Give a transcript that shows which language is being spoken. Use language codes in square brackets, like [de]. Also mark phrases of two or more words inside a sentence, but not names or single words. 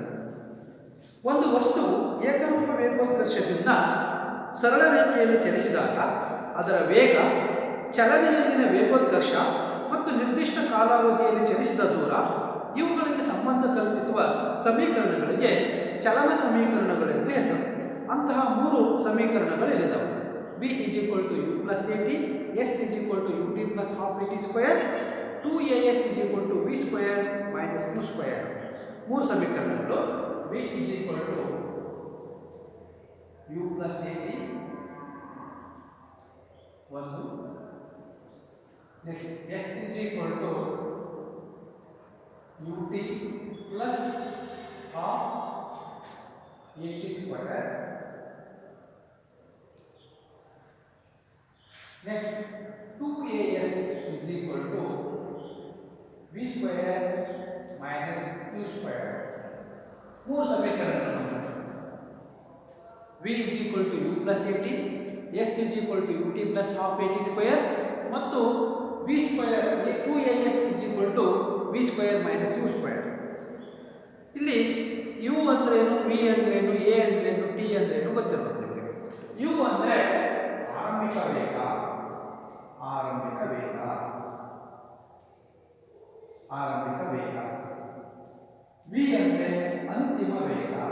[kn] ಒಂದು ವಸ್ತುವು ಏಕರೂಪ ವೇಗೋತ್ಕರ್ಷದಿಂದ ಸರಳ ರೇಖೆಯಲ್ಲಿ ಚಲಿಸಿದಾಗ ಅದರ ವೇಗ, ಚಲನೆಯಲ್ಲಿನ ವೇಗೋತ್ಕರ್ಷ ಮತ್ತು ನಿರ್ದಿಷ್ಟ ಕಾಲಾವಧಿಯಲ್ಲಿ ಚಲಿಸಿದ ದೂರ ಇವುಗಳಿಗೆ ಸಂಬಂಧ ಕಲ್ಪಿಸುವ ಸಮೀಕರಣಗಳಿಗೆ ಚಲನ ಸಮೀಕರಣಗಳೆಂದು ಹೆಸರು. ಅಂತಹ 3 ಸಮೀಕರಣಗಳು ಇಲ್ಲಿದ್ದಾವೆ. v = u + at, s = ut + ½ at², 2as = v² - u². 3 ಸಮೀಕರಣಗಳು. v = u + at ಒಂದು, ನೆಕ್ಸ್ಟ್ s = ut + ½ at², next 2as = v² - u². 3 ಸಮೀಕರಣಗಳು. v = u + at, s = ut + ½ at² ಮತ್ತು v² 2as = v² - u². ಇಲ್ಲಿ u ಅಂದ್ರೇನು, v ಅಂದ್ರೇನು, a ಅಂದ್ರೇನು, t ಅಂದ್ರೇನು ಗೊತ್ತಿರಬೇಕು ನಿಮಗೆ. u ಅಂದರೆ ಆರಂಭಿಕ ವೇಗ, ಆರಂಭಿಕ ವೇಗ, ಆರಂಭಿಕ ವೇಗ. v ಅಂದರೆ ಅಂತಿಮ ವೇಗ.